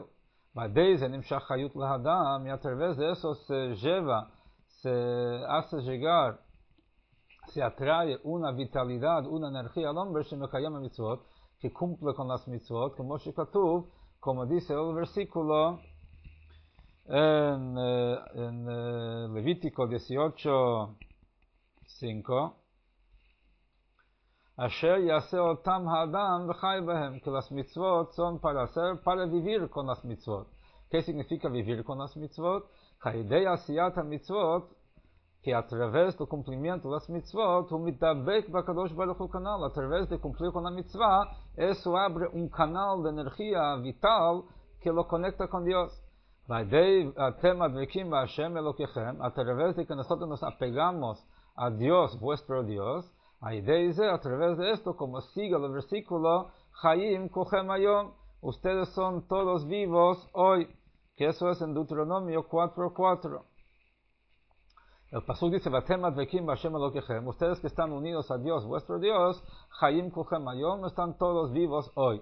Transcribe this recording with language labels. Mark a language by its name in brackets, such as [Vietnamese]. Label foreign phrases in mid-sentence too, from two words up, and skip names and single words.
[Spanish] Y a través de eso se hace llegar, se atrae una vitalidad, una energía al hombre, que cumple con las mitzvot, como Shekatuv, como dice el versículo en Levítico 18:5, [Hebrew] אשר יעשה אותם האדם וחי בהם, [Spanish] que las mitzvot son para hacer, para vivir con las mitzvot. ¿Qué significa vivir con las mitzvot? [Hebrew] על ידי עשיית מצוות, [Spanish] que a través del cumplimiento de las mitzvot, [Hebrew] ומתדבק בקדוש ברוך הוא [Spanish] canal, a través de cumplir con la mitzvah, eso abre un canal de energía vital que lo conecta con Dios. [Hebrew] על ידי אתם הדבקים בה' אלוקיכם, [Spanish] a través de que nosotros nos apegamos a Dios, vuestro Dios, a través de esto, como sigue el versículo, [Hebrew] חיים כולכם היום, [Spanish] ustedes son todos vivos hoy, que eso es en Deuteronomio 4:4. El pasuk dice, [Hebrew] ואתם הדבקים בה' אלוקיכם, [Spanish] ustedes que están unidos a Dios, vuestro Dios, [Hebrew] חיים כולכם היום, [Spanish] están todos vivos hoy.